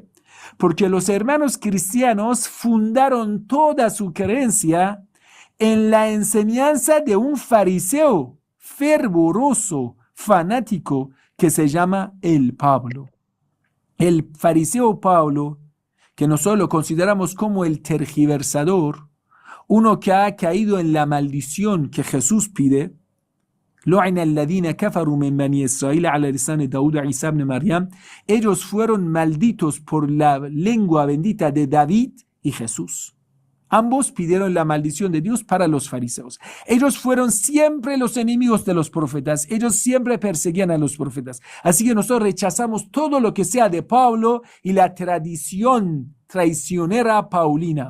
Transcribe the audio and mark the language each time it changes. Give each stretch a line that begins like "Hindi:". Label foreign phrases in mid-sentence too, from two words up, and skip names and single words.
Spanish: Porque los hermanos cristianos fundaron toda su creencia en la enseñanza de un fariseo fervoroso, fanático, que se llama el Pablo. El fariseo Pablo, que nosotros lo consideramos como el tergiversador, uno que ha caído en la maldición que Jesús pide.
Arabic: لعن الذين كفروا من بني إسرائيل على لسان داود وعيسى بن مريم.
Spanish: Ellos fueron malditos por la lengua bendita de David y Jesús. Ambos pidieron la maldición de Dios para los fariseos. Ellos fueron siempre los enemigos de los profetas. Ellos siempre perseguían a los profetas. Así que nosotros rechazamos todo lo que sea de Pablo y la tradición traicionera paulina.